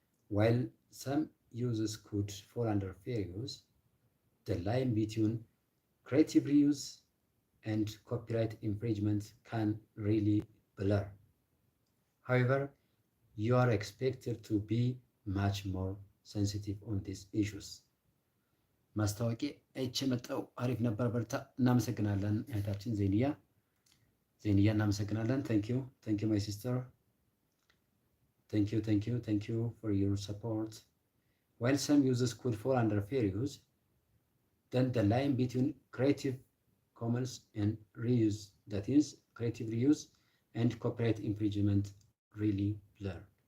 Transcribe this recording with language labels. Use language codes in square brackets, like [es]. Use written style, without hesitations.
[en] While some uses could fall under fair use, the line between creative reuse and copyright infringement can really blur. However, you are expected to be much more sensitive on these issues. [am] ማስታወቂያ አይቼ መጣሁ። አሪፍ ነበር። በርታ። እናመሰግናለን እህታችን ዜንያ እናመሰግናለን። [en] thank you my sister. Thank you for your support. While some uses could fall under fair use, then the line between creative commons and reuse, that is creative reuse and copyright infringement, really blur.